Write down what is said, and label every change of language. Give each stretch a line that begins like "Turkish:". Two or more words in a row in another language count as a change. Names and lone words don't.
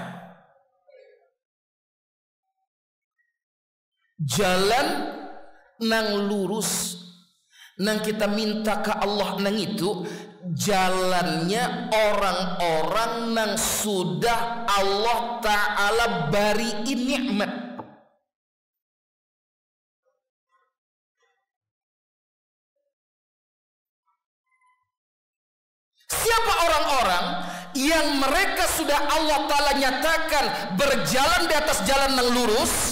Banjar: Jalan nang lurus nang kita minta ke Allah nang itu jalannya orang-orang nang sudah Allah Ta'ala bariin nikmat.
Indonesian: Siapa orang-orang yang mereka sudah Allah Ta'ala nyatakan berjalan di atas jalan yang lurus?